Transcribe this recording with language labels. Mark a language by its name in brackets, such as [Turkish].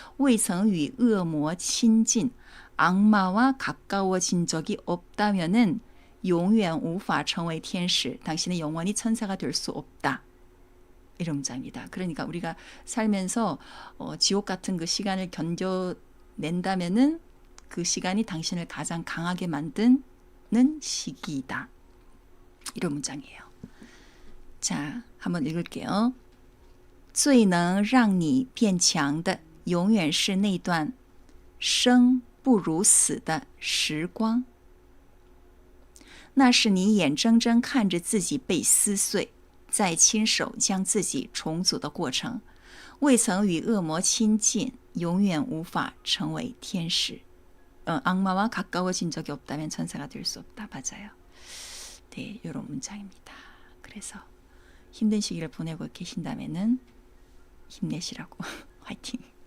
[Chinese] 未曾与恶魔亲近 [Korean] 악마와 가까워진 적이 없다면은 [Chinese] 永远无法成为天使 [Korean] 당신은 영원히 천사가 될 수 없다. 이런 문장입니다. 그러니까 우리가 살면서 지옥 같은 그 시간을 견뎌낸다면은 그 시간이 당신을 가장 강하게 만드는 시기이다. 이런 문장이에요. 자, 한번 읽을게요. [Chinese] 最能让你变强的永远是那段生不如死的时光。那是你眼睁睁看着自己被撕碎再亲手将自己重组的过程。未曾与恶魔亲近永远无法成为天使。 [Korean] 악마와 가까워진 적이 없다면 천사가 될 수 없다. 맞아요. 네, 이런 문장입니다. 그래서 힘든 시기를 보내고 계신다면은 힘내시라고 화이팅.